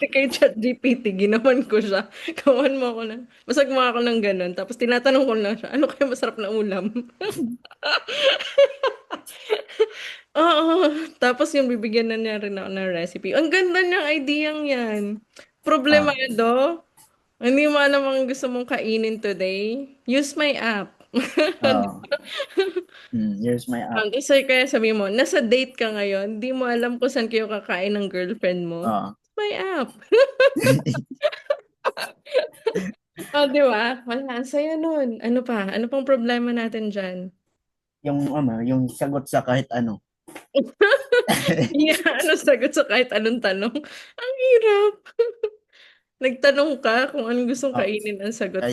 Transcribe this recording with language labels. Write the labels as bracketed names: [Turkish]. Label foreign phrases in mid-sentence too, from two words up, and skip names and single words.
[Filipino] pati kay ChatGPT ginawan ko siya. Gawan mo ako ng basta gumawa ako ng ganun. Tapos tinatanong ko lang siya, ano kaya masarap na ulam? Oo, tapos yung bibigyan na niya rin ako ng recipe. Ang ganda niyang ideyang yan. ah, Problemado, hindi mo alam ang gusto mong kainin [English] today, use my app. ah, here's my app. [Filipino] Kasi kaya sabi mo, nasa date ka ngayon, di mo alam kung saan kayo kakain ng girlfriend mo. Ah, [English] Use my app. Oh, [Filipino] di ba? Wala, ang saya nun. Ano pa? Ano pang problema natin dyan? Yung sagot sa kahit ano. Yeah, ano sagot sa kahit anong tanong? Ang hirap. Nagtanong ka kung anong gustong Oh, kainin ang sagot.